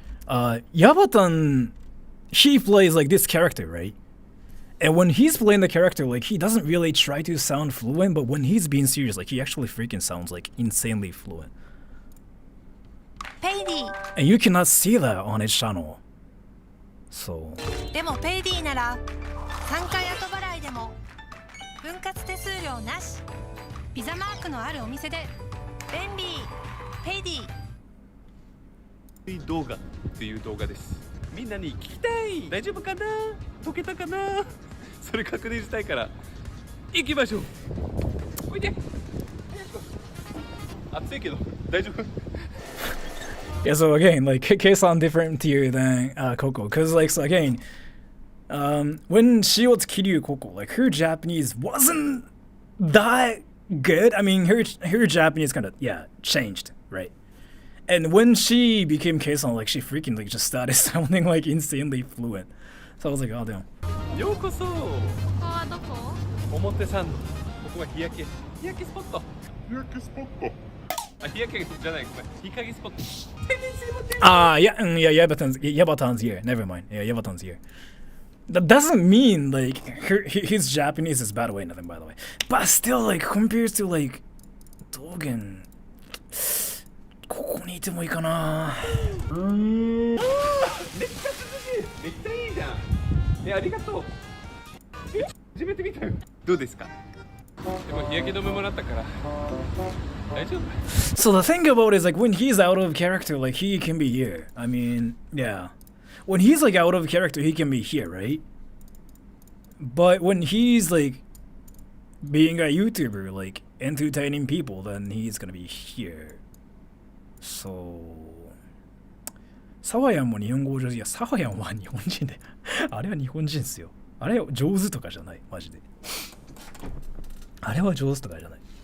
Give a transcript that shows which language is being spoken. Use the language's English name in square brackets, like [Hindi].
[English] Yabatan, he plays like this character, right? And when he's playing the character, like he doesn't really try to sound fluent, but when he's being serious, like he actually freaking sounds like insanely fluent. And you cannot see that on his channel. So. [Japanese] でもペイディなら3回後払いでも分割手数料なし。ピザマークのあるお店で便利。ペイディ。動画っていう動画です。みんなに聞きたい。大丈夫かな？解けたかな？それ確認したいから行きましょう。おいで。暑いけど大丈夫？ [English] Yeah, so again, like Kei-san different tier than Coco, cause like so again, when she was Kiryu Coco, like her Japanese wasn't that good. I mean, her Japanese kind of changed, right? And when she became Kei-san, like she freaking like just started sounding like insanely fluent. So I was like, oh damn. [Japanese] ようこそ。ここはどこ？表参道。ここは日焼けスポット。日焼けスポット。 [English] Yabatan's here. Never mind. Yeah, Yabatan's here. That doesn't mean like his Japanese is bad way, nothing by the way. But still, like compared to like Dogen, [Japanese] ここにいてもいいかな。めっちゃ涼しい。めっちゃいいじゃん。ありがとう。初めて見たよ。どうですか？でも日焼け止めもらったから。 [English] So the thing about it is like when he's out of character, like he can be here. I mean, yeah. When he's like out of character, he can be here, right? But when he's like being a YouTuber, like entertaining people, then he's gonna be here. [Japanese] So サワヤンも日本語上手。いや、サワヤンは日本人で。あれは日本人っすよ。あれは上手とかじゃない、マジで。あれは上手とかじゃない。